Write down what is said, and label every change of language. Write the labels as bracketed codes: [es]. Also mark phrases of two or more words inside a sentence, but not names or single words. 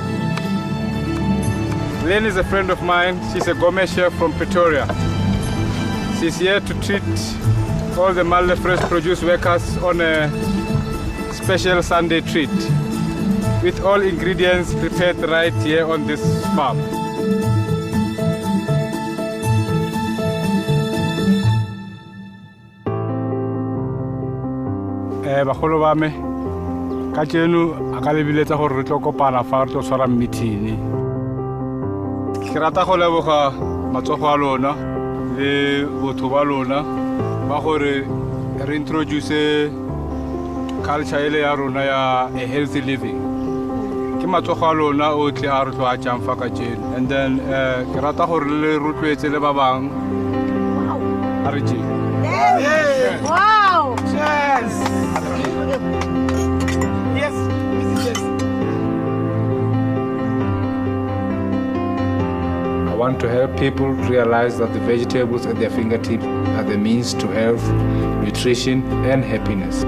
[en] Lynn is a friend of mine. She's a gourmet chef from Pretoria. She's here to treat all the Malde fresh produce workers on a special Sunday treat with all ingredients prepared right here on this farm. [tn] Bagolo ba me ka tseno a ka lebiletsa gore re tlo kopana fa re tlo tshwara meeting. Ke rata go leboga matsogo a lona le botho ba lona ba gore re [en] introduce culture [tn] ele ya rona ya a [en] healthy living. [tn] Ke matsogo a lona otlhe a re tlo a tjang fa ka tseno, [en] and then [tn] ke rata gore le rotloetse le ba bang a re tjeng. [en] Wow! Cheers! Yes, yes. I want to help people realize that the vegetables at their fingertips are the means to health, nutrition, and happiness.